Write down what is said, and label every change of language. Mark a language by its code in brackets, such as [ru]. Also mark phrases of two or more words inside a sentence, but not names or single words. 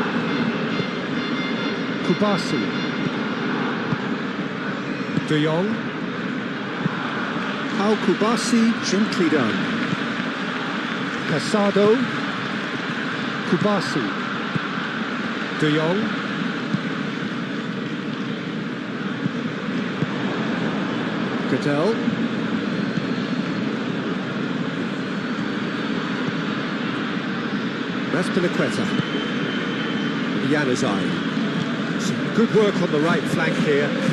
[en] Kubasi. De Jong. How Kubasi, gently done. Casado. Kubasi. De Jong. Cattell. Raspinaqueta. Januzaj. Some good work on the right flank here.